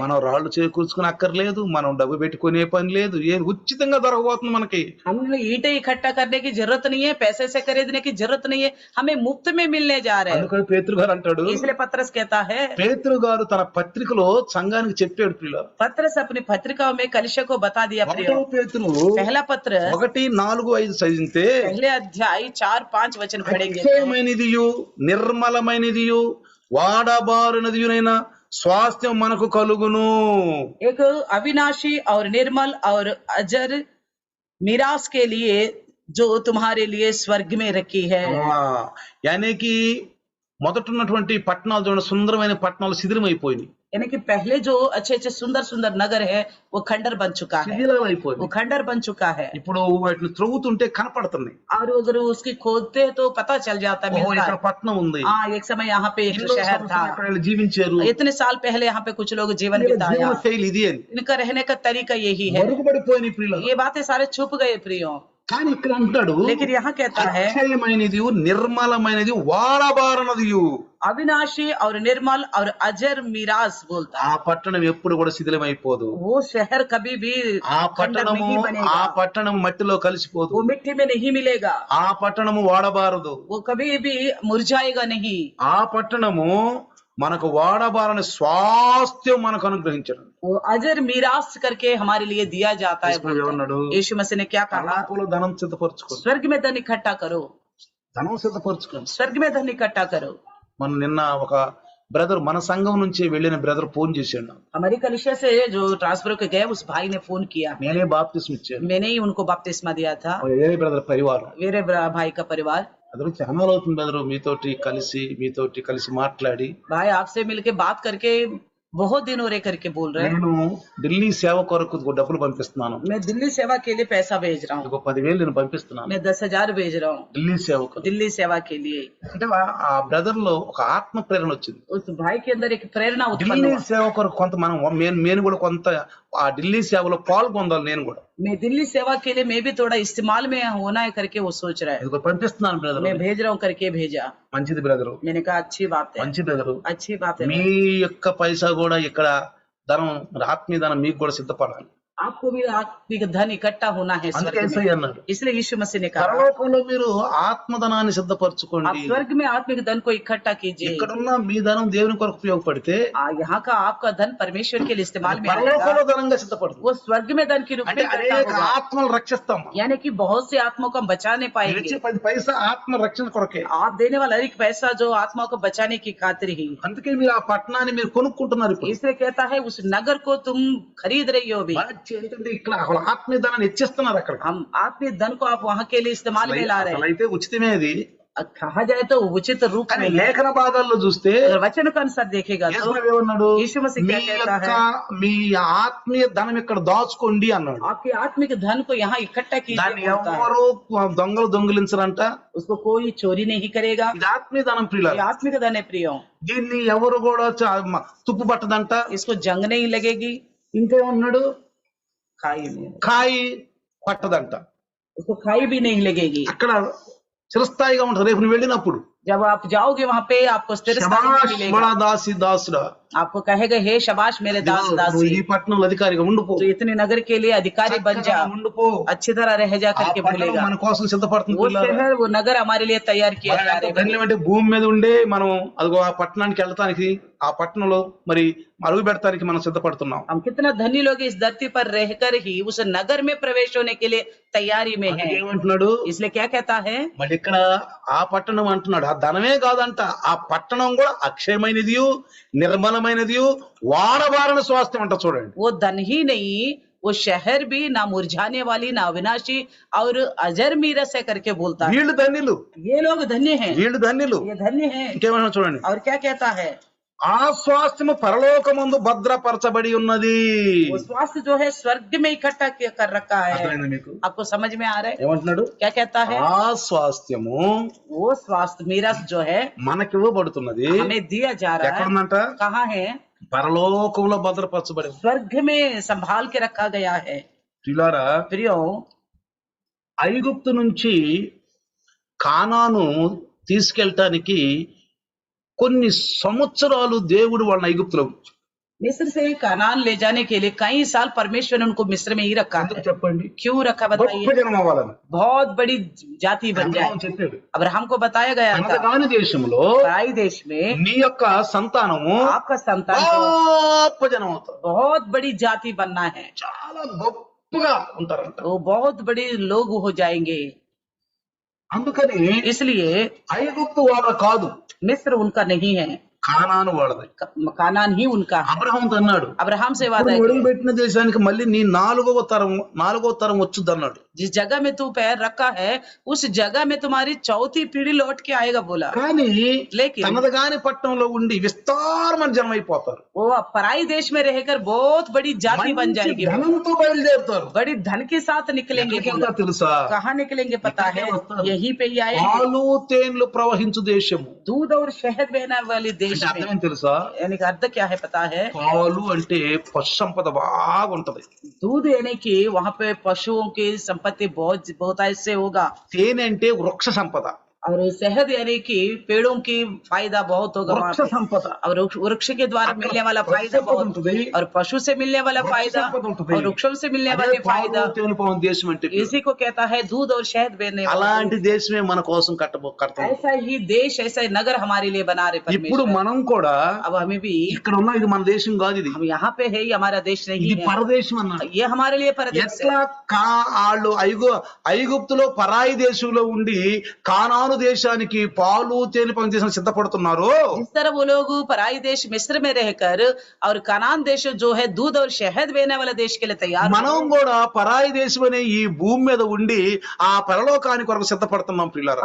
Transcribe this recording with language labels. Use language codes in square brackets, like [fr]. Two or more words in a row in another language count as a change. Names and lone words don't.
[te] మనం రాళ్ళు చేకూర్చుకుని అక్కర్లేదు, మనం డబ్బు పెట్టుకునే పని లేదు, ఏం ఉచితంగా దొరకబోతుంది మనకి. [hi] हमने ईंटें इकट्ठा करने की जरूरत नहीं है, पैसे से खरीदने की जरूरत नहीं है, हमें मुफ्त में मिलने जा रहे हैं। [te] అందుకని పేతురు గారు అంటాడు, [hi] इसलिए पत्रस कहता है, [te] పేతురు గారు తన పత్రికలో సంఘానికి చెప్పాడు ప్రియుల. [hi] पत्रस अपनी पत्रिका में कलिशा को बता दिया। [te] ఒకటో [hi] प्रियो [te] పేతురు [hi] पहला पत्र [te] 1:4-5 చదివితే, [hi] पहले अध्याय 4-5 वचन पढ़ेंगे तो, [te] అక్షయమైనదియు నిర్మలమైనదియు వాడబారినదియునైన స్వాస్థ్యం మనకు కలుగును. [hi] एक अविनाशी और निर्मल और अजर निराश के लिए जो तुम्हारे लिए स्वर्ग में रखी है। [te] యానికి మొదట ఉన్నటువంటి పట్టణాలు చూడండి, సుందరమైన పట్టణాలు శిథిలమైపోయినాయి. [hi] यानी कि पहले जो अच्छे अच्छे सुंदर सुंदर नगर है वो खंडर बन चुका है, [te] శిథిలాలు [hi] वो [te] అయిపోయింది. [hi] खंडर बन चुका है। [te] ఇప్పుడు వాటిని త్రవ్వుతుంటే కనపడుతున్నాయి. [hi] और अगर उसकी खोदते हैं तो पता चल जाता है, [te] ఓహో [hi] मिलता [te] ఇక్కడ [hi] है। [te] పట్టణం ఉంది, [hi] हाँ, एक समय यहाँ पे एक [te] ఎన్నో [hi] शहर था, [te] సంవత్సరాలు ఇక్కడ వీళ్ళు జీవించారు, [hi] इतने साल पहले यहाँ पे कुछ लोग जीवन [te] వీళ్ళ [hi] बिताया, [te] జీవన శైలి ఇది అని [hi] इनका रहने का तरीका यही है। [te] మరుగుపడిపోయిన ప్రియుల. [hi] ये बातें सारे छुप गए प्रियो, [te] కానీ ఇక్కడ అంటాడు [hi] लेकिन यहाँ कहता है [te] అక్షయమైనది, నిర్మలమైనది, వాడబారనది. [hi] अविनाशी और निर्मल और अजर मीरास बोलता [te] ఆ [hi] है। [te] పట్టణం ఎప్పుడు కూడా శిథిలమైపోదు. [hi] वो शहर कभी भी [te] ఆ [hi] खंडर [te] పట్టణము [hi] नहीं [te] ఆ [hi] बनेगा, [te] పట్టణం మట్టిలో కలిసిపోదు. [hi] वो मिट्टी में नहीं मिलेगा, [te] ఆ పట్టణము వాడబారదు. [hi] वो कभी भी मुरझाएगा नहीं। [te] ఆ పట్టణము మనకు వాడబారని స్వాస్థ్యం మనకు అనుగ్రహించడం. [hi] वो अजर मीरास करके हमारे लिए दिया जाता है। [te] యేసు ఏమన్నాడు? [hi] यीशु मसीह ने क्या कहा? [te] పరలోకంలో ధనం సిద్ధపరచుకోండి, [hi] स्वर्ग में धन इकट्ठा करो, [te] ధనం సిద్ధపరచుకోండి. [hi] स्वर्ग में धन इकट्ठा करो। [te] మన నిన్న ఒక బ్రదర్ మన సంఘం నుంచి వెళ్ళిన బ్రదర్ ఫోన్ చేశాడు. [hi] हमारी कलिसिया से जो ट्रांसफर के गए उस भाई ने फोन किया, [te] నేనే బాప్తిస్మ ఇచ్చాను. [hi] मैंने ही उनको बपतिस्मा दिया था, [te] ఏ బ్రదర్ పరివారం [hi] मेरे भाई का परिवार। [te] అదే చాలా అవుతుంది బ్రదర్ మీతోటి కలిసి మాట్లాడి. [hi] भाई आपसे मिलके बात करके बहुत दिन हो रहे करके बोल रहे हैं, [te] నేను ఢిల్లీ సేవ కొరకు డబ్బులు పంపిస్తున్నాను. [hi] मैं दिल्ली सेवा के लिए पैसा भेज रहा हूँ, [te] ఇంకో 10,000 నేను పంపిస్తున్నాను [hi] मैं 10,000 भेज रहा हूँ [te] ఢిల్లీ సేవకు. [hi] दिल्ली सेवा के लिए। [te] అంటే ఆ బ్రదర్ లో ఒక ఆత్మ ప్రేరణ వచ్చింది. [hi] उस भाई के अंदर एक प्रेरणा उत्पन्न [te] ఢిల్లీ [hi] हुआ, [te] సేవ కొరకు కొంత నేను కూడా కొంత ఆ ఢిల్లీ సేవలో పాల్గొందాలి. నేను కూడా [hi] मैं दिल्ली सेवा के लिए मैं भी थोड़ा इस्तेमाल में होना है करके वो सोच रहा है, [te] ఇదిగో పంపిస్తున్నాను బ్రదర్. [hi] मैं भेज रहा हूँ करके भेजा। [te] మంచిది బ్రదరు, [hi] मैंने कहा अच्छी बात है, [te] మంచి బ్రదరు. [hi] अच्छी बात है। [te] మీ యొక్క పైసా కూడా ఇక్కడ ధనం, ఆత్మీయ ధనం మీకు కూడా సిద్ధపడాలి. [hi] आपको भी आत्मिक धन इकट्ठा होना है स्वर्ग [te] అందుకే [hi] में। [te] యేసయ్య అన్నాడు, [hi] इसलिए यीशु मसीह ने कहा [te] పరలోకంలో మీరు ఆత్మధనాన్ని [hi] आप [te] సిద్ధపరచుకోండి. [hi] स्वर्ग में आत्मिक धन को इकट्ठा कीजिए। [te] ఇక్కడున్న మీ ధనం దేవుని కొరకు ఉపయోగపడితే [hi] यहाँ का आपका धन परमेश्वर के लिए इस्तेमाल में [te] పరలోకంలో [hi] आएगा, [te] ధనంగా సిద్ధపడుతుంది. [hi] वो स्वर्ग में धन के रूप [te] అంటే [hi] में इकट्ठा [te] అనేక [hi] होगा। [te] ఆత్మలు రక్షిస్తాం. [hi] यानी कि बहुत से आत्माओं को हम बचाने [te] మీరు [hi] पाएंगे। [te] ఇచ్చే 10 పైసా ఆత్మ రక్షణ కొరకే. [hi] आप देने वाला हर एक पैसा जो आत्माओं को बचाने की खातिर ही, [te] అందుకే మీరు ఆ పట్టణాన్ని మీరు కొనుక్కుంటున్నారు. ఇప్పుడు [hi] इसलिए कहता है उस नगर को तुम खरीद रही हो अभी। [te] మంచి ఏంటంటే ఇక్కడ ఆత్మీయ ధనాన్ని ఇచ్చేస్తున్నారు. అక్కడ [hi] हम आत्मिक धन को आप वहाँ के लिए इस्तेमाल में ला रहे हैं। [te] అయితే ఉచితమే అది. [hi] कहा जाए तो उचित रूप [te] కానీ [hi] में है। [te] లేఖన భాగాల్లో చూస్తే [hi] अगर वचन के अनुसार देखेगा तो [te] యేసు ఏమన్నాడు? [hi] यीशु मसीह [te] మీ [hi] क्या कहता [te] యొక్క [hi] है? [te] మీ ఆత్మీయ ధనం ఇక్కడ దాచుకోండి అన్నాడు. [hi] आपके आत्मिक धन को यहाँ इकट्ठा [te] దాన్ని [hi] कीजिए बोलता है। [te] ఎవరు దొంగలు దొంగిలించరంట. [hi] उसको कोई चोरी नहीं करेगा, [te] ఇది ఆత్మీయ ధనం [hi] ये [te] ప్రియులారా. [hi] आत्मिक धन है प्रियो। [te] దీన్ని ఎవరు కూడా తుప్పు పట్టదంట. [hi] इसको जंग नहीं लगेगी, [te] ఇంకేమన్నాడు? [hi] खाई [te] పట్టదంట. [hi] उसको खाई भी नहीं लगेगी। [te] అక్కడ చిరస్థాయిగా ఉంటుంది. రేపు నువ్వు వెళ్ళినప్పుడు [hi] जब आप जाओगे वहाँ पे आपको स्थिर स्थान में [te] శబాష్ [hi] मिलेगा, [te] బడా దాసి దాసుడా, [hi] आपको कहेगा हे शबाश मेरे दास [te] నువ్వు ఈ [hi] दासी, [te] పట్టణంలో అధికారిగా ఉండిపో, [hi] तो इतने नगर के लिए अधिकारी बन जा, [te] చక్కగా ఉండిపో. [hi] अच्छी तरह रह जा [te] ఆ [hi] करके [te] పట్టణం [hi] बोलेगा। [te] మన కోసం సిద్ధపడుతుంది [hi] वो [te] పిల్లలారా. [hi] शहर वो नगर हमारे लिए तैयार किया [te] మనం [hi] जा [te] ఎంత [hi] रहे हैं। [te] ధన్యం అంటే భూమి మీద ఉండే మనం అదిగో ఆ పట్టణానికి వెళ్ళటానికి, ఆ పట్టణంలో మరి అడుగు పెడతానికి మనం సిద్ధపడుతున్నాం. [hi] हम कितना धनी लोग इस धरती पर रहकर ही उस नगर में प्रवेश होने के लिए तैयारी में [te] అందుకే [hi] हैं। [te] ఏమంటున్నాడు? [hi] इसलिए क्या कहता है? [te] మళ్ళీ ఇక్కడ ఆ పట్టణం అంటున్నాడు. ఆ ధనమే కాదంట, ఆ పట్టణం కూడా అక్షయమైనది, నిర్మలమైనది, వాడబారని స్వాస్థ్యం అంట. చూడండి, [hi] वो धन ही नहीं, वो शहर भी ना मुरझाने वाली ना अविनाशी और अजर मीरस है करके बोलता है। [te] వీళ్ళు ధన్యులు, [hi] ये लोग धन्य हैं, [te] వీళ్ళు ధన్యులు. [hi] ये धन्य हैं। [te] ఇంకేమన్నా చూడండి, [hi] और क्या कहता है? [te] ఆ స్వాస్థ్యము పరలోకమందు భద్రపరచబడి ఉన్నది. [hi] वो स्वास्थ्य जो है स्वर्ग में इकट्ठा कर रखा है। [te] అర్థమైందా మీకు? [hi] आपको समझ में आ रहा है? [te] ఏమంటున్నాడు? [hi] क्या कहता है? [te] ఆ స్వాస్థ్యము [hi] वो स्वास्थ्य मीरस जो है [te] మనకివ్వబడుతున్నది. [hi] हमें दिया जा रहा है। [te] ఎక్కడుందంట? [hi] कहाँ है? [te] పరలోకంలో భద్రపరచబడి. [hi] स्वर्ग में संभाल के रखा गया है। [te] ప్రియులారా, [hi] प्रियो, [te] ఐగుప్తు నుంచి కానాను తీసుకెళ్ళటానికి కొన్ని సంవత్సరాలు దేవుడు వాళ్ళని ఐగుప్తులో [hi] मिस्र से कनान ले जाने के लिए कई साल परमेश्वर ने उनको मिस्र में ही रखा [te] ఎందుకు [hi] है। [te] చెప్పండి? [hi] क्यों रखा [te] గొప్ప [hi] बताइए? [te] జనం అవ్వాలని [hi] बहुत बड़ी जाति बन जाए। [te] అబ్రహాము చెప్పాడు. [hi] अब्राहम को बताया गया था [te] అనగాని దేశంలో [hi] पराई देश में [te] నీ యొక్క సంతానము [hi] आपका संतान को [te] గొప్ప జనం అవుతారు. [hi] बहुत बड़ी जाति बनना है, [te] చాలా గొప్పగా ఉంటారంట. [hi] वो बहुत बड़े लोग हो जाएंगे। [te] అందుకని [hi] इसलिए [te] ఐగుప్తు వాళ్ళ కాదు, [hi] मिस्र उनका नहीं है, [te] కానాను వాళ్ళది. [hi] कानान ही उनका है। [te] అబ్రహాంతో అన్నాడు, [hi] अब्राहम से वादा [te] నువ్వు [hi] है [te] అడుగు పెట్టిన దేశానికి మళ్ళీ నీ నాలుగవ తరం వచ్చుద్ది అన్నాడు. [hi] जिस जगह में तू पैर रखा है उस जगह में तुम्हारी चौथी पीढ़ी लौट के आएगा बोला। [te] కానీ [hi] लेकिन [te] తనది కాని పట్టణంలో ఉండి విస్తారమైన జనం అయిపోతారు. [hi] वो पराई देश में रहकर बहुत बड़ी जाति बन [te] మంచి [hi] जाएगी, [te] ధనంతో బయలుదేరుతారు. [hi] बड़ी धन के साथ निकलेंगे [te] ఎక్కడికి [hi] बोला। [te] వెళ్తారో తెలుసా? [hi] कहाँ निकलेंगे पता है? यहीं पे ही आएंगे। [te] పాలు తేనెలు ప్రవహించు దేశము [hi] दूध और शहद बहने वाली देश [te] అంటే అర్థం [hi] में, [te] ఏంటి తెలుసా? [hi] यानी कि अर्थ क्या है पता है? [te] పాలు అంటే పశు సంపద బాగా ఉంటది. [hi] दूध यानी कि वहाँ पे पशुओं की संपत्ति बहुत ऐसे होगा, [te] తేనె అంటే వృక్ష సంపద. [hi] और शहद यानी कि पेड़ों की फायदा बहुत होगा वहाँ [te] వృక్ష [hi] पे। [te] సంపద. [hi] और वृक्ष के द्वारा मिलने वाला फायदा बहुत, [te] ఉంటుంది. [hi] और पशु से मिलने वाला वृक्ष फायदा [te] संपद ఉంటుంది. [hi] और वृक्षों से मिलने [te] అదే [hi] वाले [te] పాలు [hi] फायदा, [te] తేనెలు ప్రవహించే దేశం అంటే. [hi] इसी को कहता है दूध और शहद बेचने वाला। [te] అలాంటి దేశమే మన కోసం కడతాం. [hi] ऐसा ही देश, ऐसा ही नगर हमारे लिए बना रहे [te] ఇప్పుడు [hi] परमेश्वर। [te] మనం కూడా [hi] अब हमें भी, [te] ఇక్కడ ఉన్న ఇది మన దేశం కాదు, ఇది [hi] हम यहाँ पे है, ये हमारा देश नहीं [te] ఇది [hi] है, [te] పరదేశం అన్నాడు. [hi] ये हमारे लिए परदेश है। [te] ఎట్లా వాళ్ళు ఐగుప్తులో పరాయి దేశంలో ఉండి కానాను దేశానికి పాలు తేనె పంచేసిన సిద్ధపడుతున్నారు. [hi] जिस तरह वो लोग पराई देश मिस्र में रहकर और कनान देश जो है दूध और शहद बेचने वाला देश के लिए तैयार [te] మనం [hi] हैं, [te] కూడా పరాయి దేశం అనే ఈ భూమి మీద ఉండి ఆ పరలోకానికి కొరకు సిద్ధపడుతున్నాం ప్రియులారా.